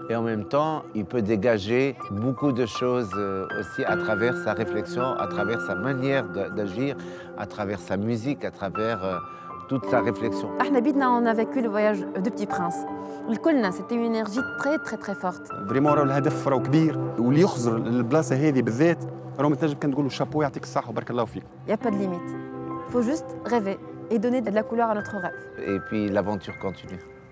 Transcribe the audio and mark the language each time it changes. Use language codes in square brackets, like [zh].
[fr] Et en même temps, il peut dégager beaucoup de choses aussi à travers sa réflexion, à travers sa manière d'agir, à travers sa musique, à travers toute sa réflexion. [ar] احنا بيتنا [fr] on a vécu le voyage du Petit Prince. الكلنا c'était une énergie très très très forte. [ar] فريمون راه الهدف راه كبير واللي يخزر البلاصه هذه بالذات راه تنجم كنقولوا شابو يعطيك الصحه وبارك الله فيك. [fr] Il y a pas de limite. Faut juste rêver et donner de la couleur à notre rêve. Et puis l'aventure continue.